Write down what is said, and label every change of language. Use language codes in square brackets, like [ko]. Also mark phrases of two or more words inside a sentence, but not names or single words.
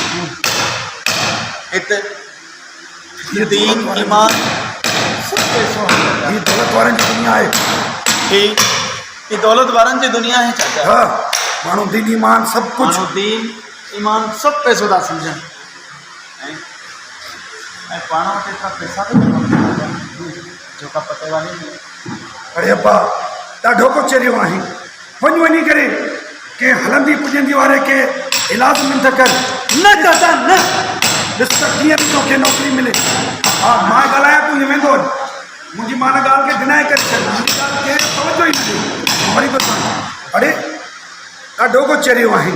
[sd] हिते दीन ईमान दौलत वारनि जी दुनिया आहे। ही दौलत वारनि जी दुनिया आहे चाचा। हाँ माण्हू दीन ईमान सभु कुझु दीन ईमान सब पैसो था समझनि ऐं पाण वटि एतिरा पैसा बि जो का पते वाली नहीं। अरे अब्बा ॾाढो कुझु चरियो आहे। वञी करे के हलंदी पुॼंदी वारे के इलाज में त कर। न चाचा न, ॾिस त कीअं बि तोखे नौकरी मिले। हा मां ॻाल्हायां तूं ईअं वेंदो मुंहिंजी मां ॻाल्हि खे डिनाए करे छॾ। मुंहिंजी ॻाल्हि खे तवजो ई न ॾे। वरी थो चवां अरे ॾाढो कुझु चरियो आहे।